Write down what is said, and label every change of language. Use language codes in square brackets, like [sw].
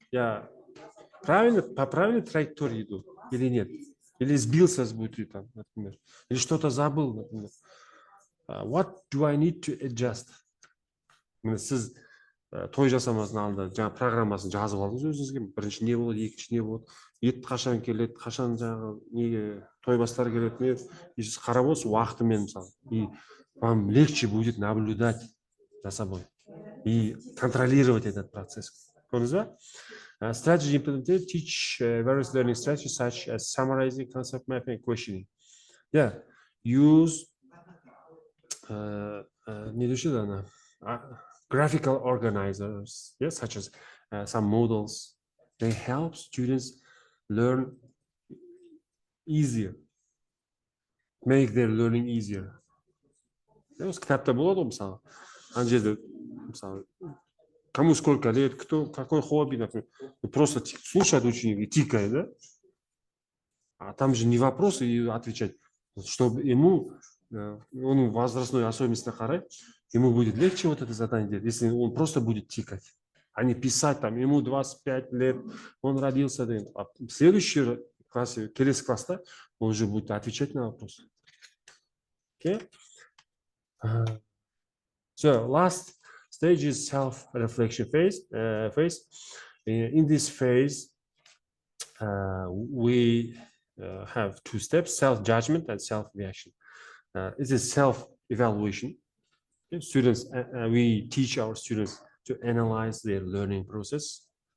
[ru] Я правильно, по правильной траектории иду или нет? Или сбился с пути, там, например. Или что-то забыл, например. [en] What do I need to adjust? [kk] Сіз той жасамасының алдында жаңа программасын жазып алдыңыз өзіңізге. Бірінші не болады, екінші не болады, ет қашан келеді, қашан жаңағы неге той бастар келеді, и сіз қарап отырсыз уақытымен мысалы. [ru] И вам легче будет наблюдать за собой и контролировать этот процесс. [kk] Көрдіңіз ба? [en] Strategy implemented teach various learning strategies such as summarizing, concept mapping, questioning. Yeah, use graphical organizers, yes, such as some models. They help students learn easier, make their learning easier. [kk] Осы кітапта болады ғой, мысалы, ана жерде, мысалы, [ru] кому сколько лет, кто, какой хобби, например, просто слушает ученик и тикает, да? А там же не вопросы и отвечать, чтобы ему, он возрастной особенности [kk] қарай, [ru] ему будет легче вот это задание делать, если он просто будет тикать, а не писать, там, ему 25 лет, он родился, а в следующем классе, [kk] келесі класста, [ru] он уже будет отвечать на вопросы. [en] Okay? So, last stage is self-reflection phase. In this phase, we have two steps: self-judgment and self-reaction. It is self-evaluation. Students, we teach our students to analyze their learning process.